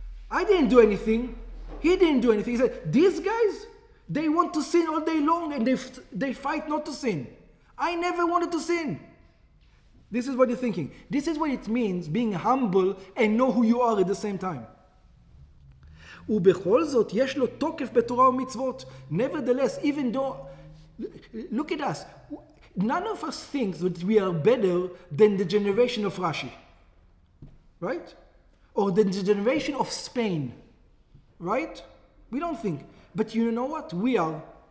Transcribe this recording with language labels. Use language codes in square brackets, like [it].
[en] I didn't do anything. He didn't do anything. He said, these guys, they want to sin all day long and they fight not to sin. I never wanted to sin. This is what you're thinking. This is what it means being humble and know who you are at the same time. [he] ובכל זאת יש לו תוקף בתורה ומצוות. [en] Nevertheless, even though, look at us, none of us thinks that we are better than the generation of Rashi, right? Or than the generation of Spain, right? We don't think. But you know what? We are.